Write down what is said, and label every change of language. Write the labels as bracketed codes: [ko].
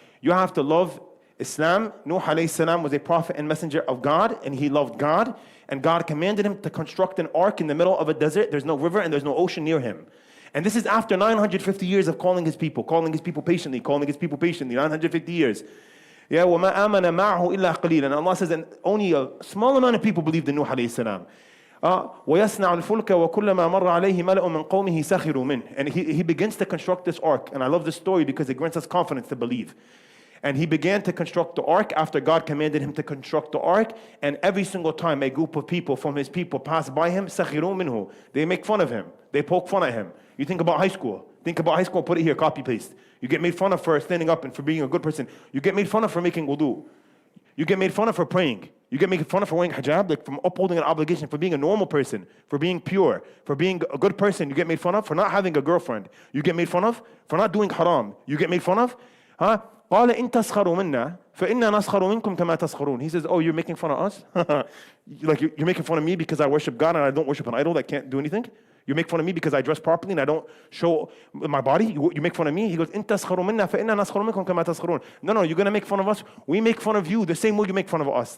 [en] You have to love Islam. Nuh alayhi salam was a prophet and messenger of God, and he loved God. And God commanded him to construct an ark in the middle of a desert. There's no river and there's no ocean near him. And this is after 950 years of calling his people patiently, 950 years. Yeah, [ar] وَمَا آمَنَ مَعْهُ إِلَّا قَلِيلًا. [en] And Allah says, and only a small amount of people believed in Nuh alayhi salam. [ar] وَيَصْنَعُ الْفُلْكَ وَكُلَّمَا مَرَّ عَلَيْهِ مَلَأٌ مِّن قَوْمِهِ سَخِرُوا مِنْهُ. [en] And he begins to construct this ark. And I love this story because it grants us confidence to believe. And he began to construct the ark after God commanded him to construct the ark. And every single time a group of people from his people pass by him, [ar] سَخِرُوا مِنْهُ. [en] They make fun of him. They poke fun at him. You think about high school. Put it here, copy paste. You get made fun of for standing up and for being a good person. You get made fun of for making wudu. You get made fun of for praying. You get made fun of for wearing hijab, like from upholding an obligation, for being a normal person, for being pure, for being a good person. You get made fun of for not having a girlfriend. You get made fun of for not doing haram. You get made fun of, [ar] قال إن تسخروا منا فإنا نسخر منكم كما تسخرون. [en] He says, oh, you're making fun of us? Like you're making fun of me because I worship God and I don't worship an idol that can't do anything? You make fun of me because I dress properly and I don't show my body. You make fun of me. He goes, [ar] "In تسخروا منا فإننا نسخر منكم كما تسخرون." [en] No, you're gonna make fun of us. We make fun of you the same way you make fun of us.